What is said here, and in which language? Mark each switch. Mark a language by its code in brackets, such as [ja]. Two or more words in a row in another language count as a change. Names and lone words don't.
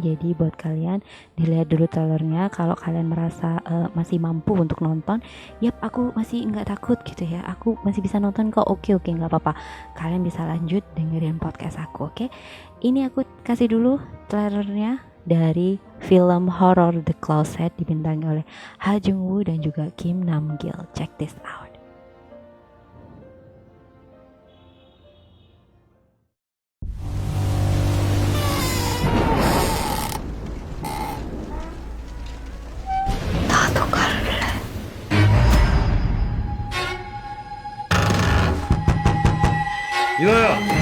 [id] Jadi buat kalian dilihat dulu trailernya. Kalau kalian merasa masih mampu untuk nonton, yap aku masih nggak takut gitu ya. Aku masih bisa nonton kok. Oke nggak apa-apa. Kalian bisa lanjut dengerin podcast aku, oke? Ini aku kasih dulu trailernya dari film horror The Closet dibintangi oleh Ha Jung Woo dan juga Kim Nam Gil. [en] Check this out. [ko] 나도 갈래. 이나야!